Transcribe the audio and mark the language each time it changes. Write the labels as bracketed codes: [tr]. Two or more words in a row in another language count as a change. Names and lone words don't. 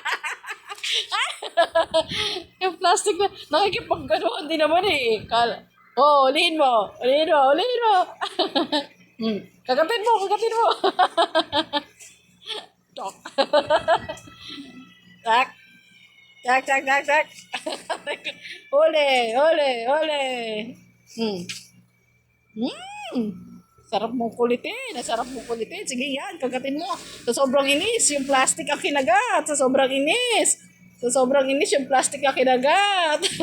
[tl] Yung plastic na, nakikipagganuhan din naman eh. Oh, ulihin mo. Ulihin mo, ulihin mo. Kagatin mo, kagatin mo. Tok. Tak. Tak, tak, tak, tak. Uli, uli, uli. Hmm. Hmm. Sarap mong kulitin. Sarap mong kulitin. Sige yan, kagatin mo. Sa sobrang inis, yung plastic ang kinagat. Sa sobrang inis. Sa sobrang inis, yung plastic ang kinagat.